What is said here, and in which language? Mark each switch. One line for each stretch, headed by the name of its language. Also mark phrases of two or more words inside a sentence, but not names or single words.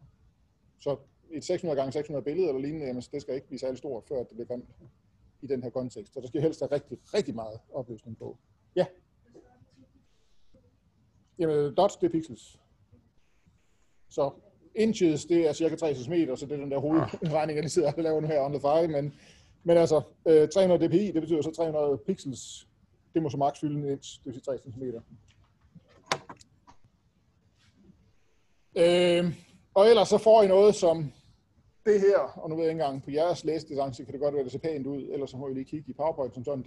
Danish: Så et 600 x 600 billede eller lignende, jamen, det skal ikke blive særlig stort, før det bliver grimt i den her kontekst. Så der skal helst være rigtig meget opløsning på. Ja. Jamen, dots, det er pixels. Så inches, det er cirka 3 cm, så det er den der hovedregning, jeg lige sidder og laver nu her
English: on the fly,
Danish: men altså, 300 dpi, det betyder så 300 pixels. Det må så maks fylde 1 inch, det vil sige 3 cm. Og ellers så får I noget som det her, og nu ved jeg ikke engang, på jeres læsedistance kan det godt være, det ser pænt ud, ellers så må I lige kigge i PowerPoint som sådan.